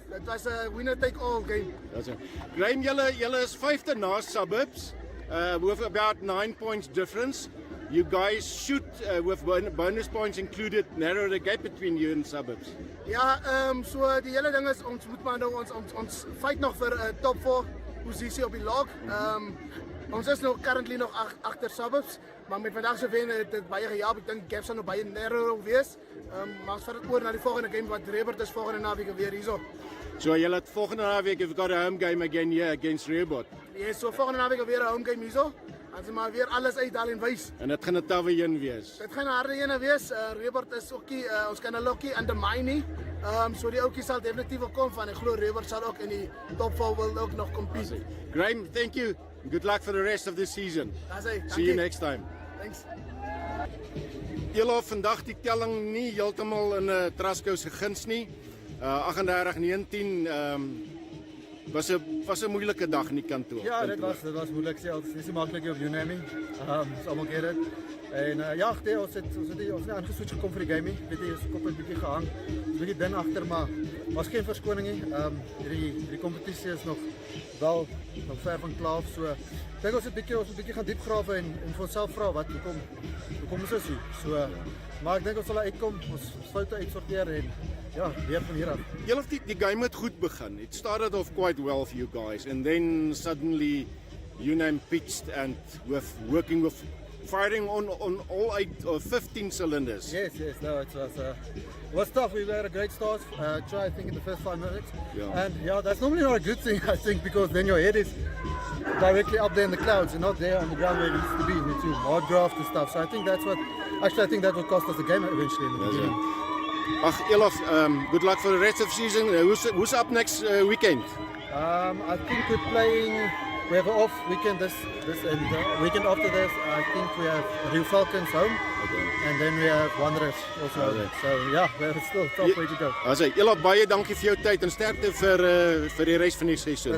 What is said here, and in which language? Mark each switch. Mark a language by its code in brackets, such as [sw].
[af] Dit was 'n winner take all game. Graham, julle is 5de na Suburbs, [en] with about 9 points difference. You guys should, with bonus points included, narrow the gap between you and Suburbs. [af] Ja, so die hele ding is ons moet maar nou ons fight nog vir 'n top 4 posisie op die log. Ons is nou currently nog agter Suburbs, maar met vandag se wen het dit baie gehelp. Ek dink gaps gaan nou baie narrow wees. Maar ons vat dit oor na die volgende game wat Rebord is volgende naweek weer hierso. So julle het volgende naweek, [en] you've got a home game again here against Rebord. [af] Yes, so volgende naweek weer 'n home game hierso. Ons maar weer alles uithaal en wys. En dit gaan 'n tawwe een wees. Dit gaan 'n harde een wees. Rebord is ookie, ons kan 'n lokkie undermine nie. So die ouetjies sal definitief kom van. Ek glo Rebord sal ook in die top 4 wil ook nog compete. [en] Graham, thank you. Good luck for the rest of the season. See you next time. Thanks. [af] Julle vandag die telling nie heeltemal in Trasco se guns nie. 38-19 was 'n moeilike dag in die kantoor. Ja, dit was moeilik selfs. Dis nie maklik hier op UNAM nie. Ons almal ken dit. En ons het aangeswitch gekom vir die game nie. Weet jy, ons kop het 'n bietjie gehang. 'n Bietjie dun agter, maar was geen verskoning nie. Hierdie kompetisie is nog ver van klaar. So ek dink ons het 'n bietjie gaan diep grawe en vir onsself vra hoekom is dit so. Maar ek dink ons sal uitkom, ons foute uitsorteer en ja, weer van hier af. Julle die game het goed begin. [en] It started off quite well for you guys, and then suddenly UNAM pitched and working with firing on all 8 or 15 cylinders. Yes, no, it was tough. We had a great start. Try, I think, in the first 5 minutes. Yeah. And yeah, that's normally not a good thing, I think, because then your head is directly up there in the clouds and not there on the ground where it needs to be, into hard graft and stuff. So I think I think that will cost us the game eventually in the beginning. Ach, Elof, good luck for the rest of the season. Who's up next weekend? I think we're playing. We have an off weekend this and weekend after this. I think we have Rio Falcons home, and then we have Wanderers also. So yeah, we're still tough way to go. [af] Elof, baie dankie vir jou tyd en sterkte vir die res van die seisoen.